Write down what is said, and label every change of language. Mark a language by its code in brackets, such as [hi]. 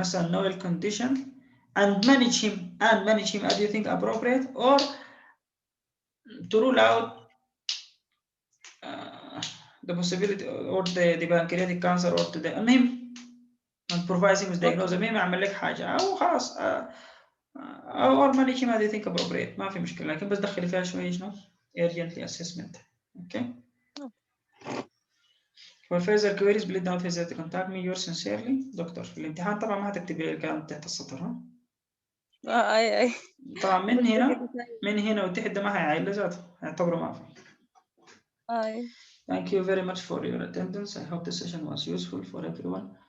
[en] Knowles' condition and manage him as you think appropriate, or to rule out the possibility or the pancreatic cancer or to the المهم and provide him with diagnosis. [ar] المهم اعمل لك حاجه او خلاص [en] or manage him as you think appropriate، [ar] ما في مشكله، لكن بس دخلي فيها شويه شنو [en] urgently assessment. okay. For further queries please don't hesitate to contact me. Yours sincerely doctor. [ar] في الامتحان طبعا ما هتكتبي لي الكلام تحت السطر، ها. اي طبعا من هنا وتحت ده ما هيعيل ذاته، هيعتبره ما في. [en] Thank you very much for your attendance. I hope the session was useful for everyone.